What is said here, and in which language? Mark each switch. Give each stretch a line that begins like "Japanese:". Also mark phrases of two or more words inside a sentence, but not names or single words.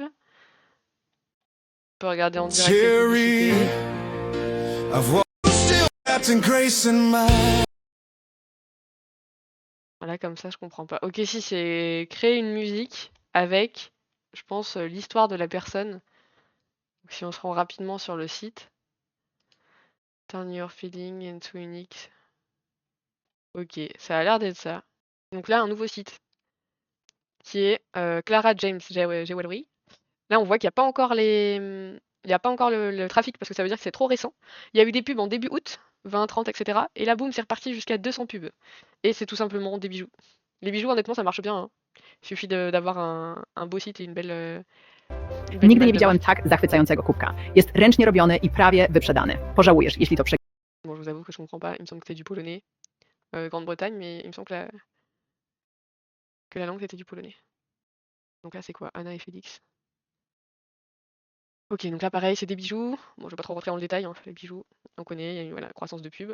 French: On peut regarder en direct les publicités. Voilà, comme ça je comprends pas. Ok, si c'est créer une musique avec, je pense, l'histoire de la personne. Donc, si on se rend rapidement sur le site.
English: Turn your feeling into unique.
French: Ok, ça a l'air d'être ça. Donc là, un nouveau site qui est Clara James Jewelry. Là, on voit qu'il n'y a pas encore il n'y a pas encore le trafic parce que ça veut dire que c'est trop récent. Il y a eu des pubs en début août, 20, 30, etc. Et là, boum, c'est reparti jusqu'à 200 pubs. Et c'est tout simplement des bijoux. Les bijoux, honnêtement, ça marche bien, hein. Il suffit d'avoir un beau site et une belle
Polish: Nigdy nie
French: image de
Polish: widziałem
French: marque.
Polish: tak zachwycającego kubka. Jest ręcznie robiony i prawie wyprzedany. Pożałujesz, jeśli to
French: Bon, je vous avoue que je comprends pas. Il me semble que c'est du polonais, Grande-Bretagne, mais il me semble que la langue c'était du polonais. Donc là, c'est quoi? Anna et Félix. Ok, donc là pareil, c'est des bijoux. Bon, je vais pas trop rentrer dans le détail, hein, les bijoux, on connaît, il y a une voilà, croissance de pub.